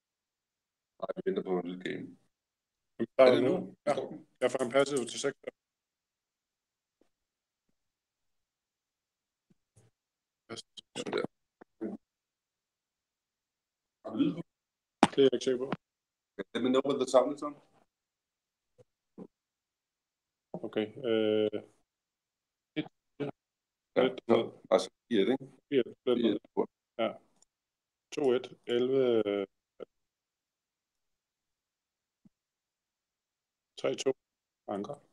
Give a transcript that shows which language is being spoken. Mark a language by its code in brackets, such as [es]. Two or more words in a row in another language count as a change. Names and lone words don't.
[da] Nej, vi venter på en lille game. Er det nu? Ja, jeg får en passiv til 6. Sådan der. Det er jeg ikke sikker på. [en] Let me know what the sound is on. [da] Okay. Altså 4, ikke? 4. Ja. 2-1. 11. 3-2. Anker.